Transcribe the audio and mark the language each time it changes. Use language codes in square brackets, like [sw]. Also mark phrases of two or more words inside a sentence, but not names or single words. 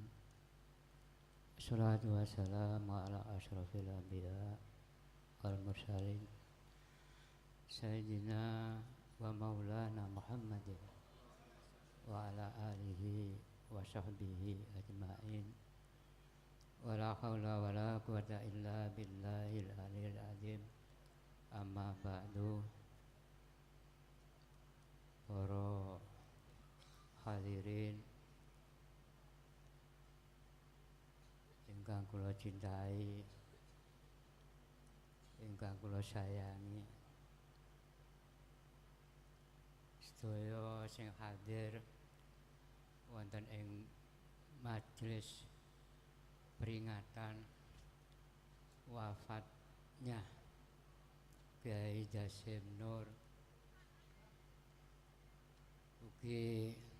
[ar] الصلاة والسلام على أشرف الأنبياء والمرسلين سيدنا ومولانا مولانا محمد وعلى آله وصحبه أجمعين. ولا حول ولا قوة إلا بالله العلي العظيم. أما بعد. [jv] Para hadirin ingkang kula cintai, ingkang kula sayangi, sedaya sing hadir wonten ing majelis [id] peringatan wafatnya [jv] Kyai Jasim Nur, ugi